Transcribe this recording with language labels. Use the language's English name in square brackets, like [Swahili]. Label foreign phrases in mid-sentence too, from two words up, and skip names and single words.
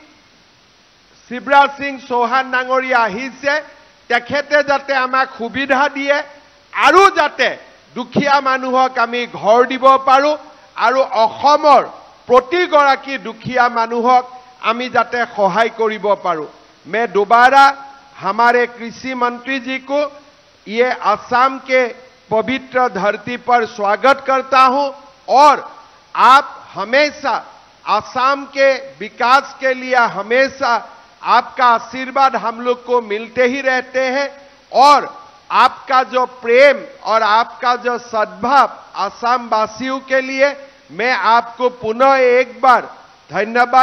[Assamese] শিৱৰাজ সিং চৌহান ডাঙৰীয়া আহিছে তেখেতে যাতে আমাক সুবিধা দিয়ে আৰু যাতে দুখীয়া মানুহক আমি ঘৰ দিব পাৰো আৰু অসমৰ প্ৰতিগৰাকী দুখীয়া মানুহক আমি যাতে সহায় কৰিব পাৰো [Hindi] मैं दोबारा हमारे कृषि मंत्री जी को ये असम के पवित्र धरती पर स्वागत करता हूं और आप हमेशा असम के विकास के लिए हमेशा आपका आशीर्वाद हम लोग को मिलते ही रहते हैं और आपका जो प्रेम और आपका जो सद्भाव असम वासियों के लिए मैं आपको पुनः एक बार धन्यवाद